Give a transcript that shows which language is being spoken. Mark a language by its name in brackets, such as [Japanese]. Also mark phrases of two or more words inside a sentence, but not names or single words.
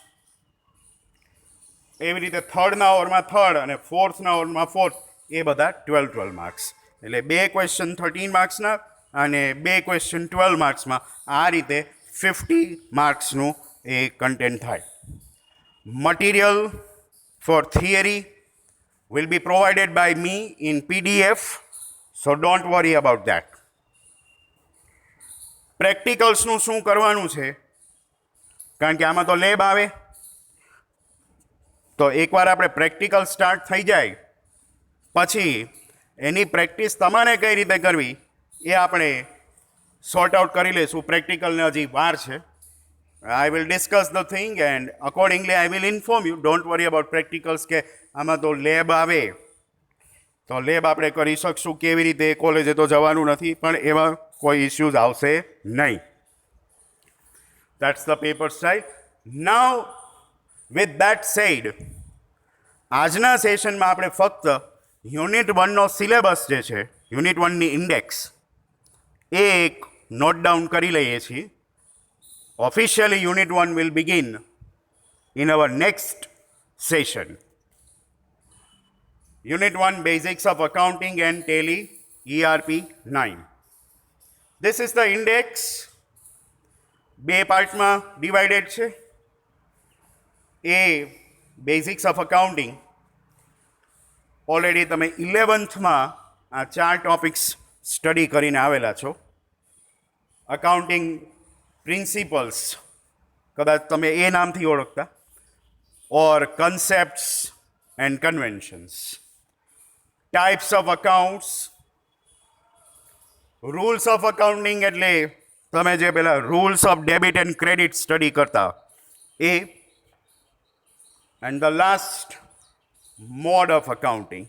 [Gujarati] એવી રીતે થર્ડના ઓરમાં થર્ડ અને ફોર્થના ઓરમાં ફોર્થ, એ બધા 12-12 માર્ક્સ. એટલે 2 ક્વેશ્ચન 13 માર્ક્સના, અને 2 ક્વેશ્ચન 12 માર્ક્સમાં. આ રીતે 50 માર્ક્સનું એ કન્ટેન્ટ થાય. [English] Material for theory will be provided by me in PDF, so don't worry about that. [Gujarati] પ્રેક્ટિકલ્સનું શું કરવાનું છે, કારણ કે આમાં તો લેબ આવે, તો એકવાર આપણે પ્રેક્ટિકલ સ્ટાર્ટ થઈ જાય પછી એની પ્રેક્ટિસ તમારે કઈ રીતે કરવી એ આપણે [English] sort out [Gujarati] કરી લઈશું. પ્રેક્ટિકલને હજી વાર છે. [English] I will discuss the thing and accordingly I will inform you. Don't worry about practicals [Gujarati] કે આમાં તો લેબ આવે તો લેબ આપણે કરી શકશું કેવી રીતે, કોલેજે તો જવાનું નથી, પણ એવા કોઈ ઇશ્યુઝ આવશે નહીં. [English] That's the paper style. Now with that said, [Gujarati] આજના સેશનમાં આપણે ફક્ત યુનિટ 1નો સિલેબસ જે છે, યુનિટ 1ની ઇન્ડેક્સ એ એક [English] note down [Gujarati] કરી લઈએ છીએ. [English] Officially, Unit 1 will begin in our next session. Unit 1, Basics of Accounting and Tally, ERP 9. This is the index. 2 [Gujarati] પાર્ટમાં ડિવાઇડેડ છે. એ [English] Basics of Accounting [Gujarati] ઓલરેડી તમે 11thમાં આ 4 [English] topics study [Gujarati] કરીને આવેલા છો. [English] Accounting principles [Gujarati] કદાચ તમે એ નામથી ઓળખતા, [English] or concepts and conventions, types of accounts, rules of accounting [Gujarati] એટલે તમે જે પેલા [English] rules of debit and credit study [Gujarati] કરતા એ, [English] and the last mode of accounting.